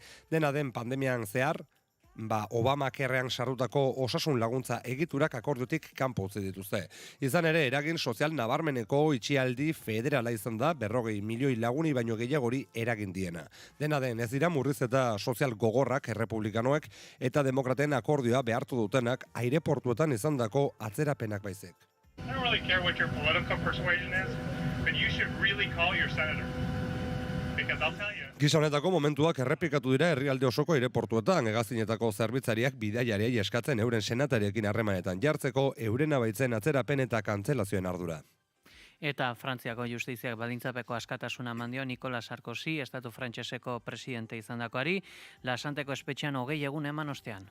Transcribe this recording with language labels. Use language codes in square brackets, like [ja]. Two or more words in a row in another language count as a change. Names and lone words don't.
[eu] Dena den pandemian zehar, Obamakerrean sartutako osasun laguntza egiturak akordiotik kanpo utzi dituzte. Izan ere, eragin sozial nabarmeneko itxialdi federala izan da 40 milioi laguni baino gehiagori eragin diena. Dena den, ez dira murrizketa sozial gogorrak errepublikanoek eta demokraten akordioa behartu dutenak aireportuetan izandako atzerapenak baizik. [en] I don't really care what your political persuasion is, but you should really call your senator. Because I'll tell you. [eu] Gisa honetako momentuak errepikatu dira herrialde osoko aireportuetan, hegazkinetako zerbitzariak bidaiariei eskatzen euren senatariekin harremanetan jartzeko euren abaitzen atzerapen eta kantzelazioen ardura. Eta Frantziako justiziak baldintzapeko askatasuna mandio Nicolas Sarkozy, estatu frantseseko presidente izandakoari, Lasanteko espetxean 20 egun eman ostean.